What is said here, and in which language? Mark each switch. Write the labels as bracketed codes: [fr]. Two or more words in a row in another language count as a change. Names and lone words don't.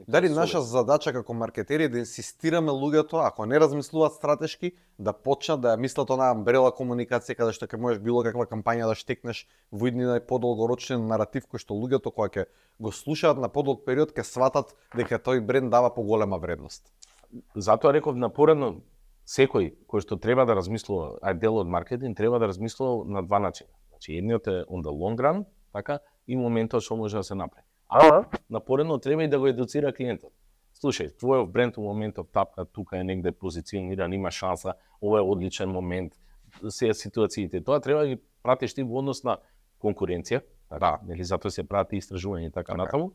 [mk] Дали наша задача како маркетери да инсистираме луѓето, ако не размислуваат стратешки, да почнат да ја мислат онаа амбрела комуникација каде што ќе можеш било каква кампања да штекнеш во иднина и подолгорочен наратив кој што луѓето кога ќе го слушаат на подолг период ќе сватат дека тој бренд дава поголема вредност. Затоа реков напоредно, секој кој што треба да размислува, а дел од маркетинг треба да размислува на два начина. Значи едниот е [en] on the long run, [mk] така, и моментот што може да се направи. Ама напоредно треба и да го едуцира клиентот. Слушај, твојот бренд во моментов тапка тука е негде позициониран, има шанса, ова е одличен момент, се ситуациите. Тоа треба да ги пратиш ти во однос на конкуренција, така, нели затоа се прават истражувања и така натаму.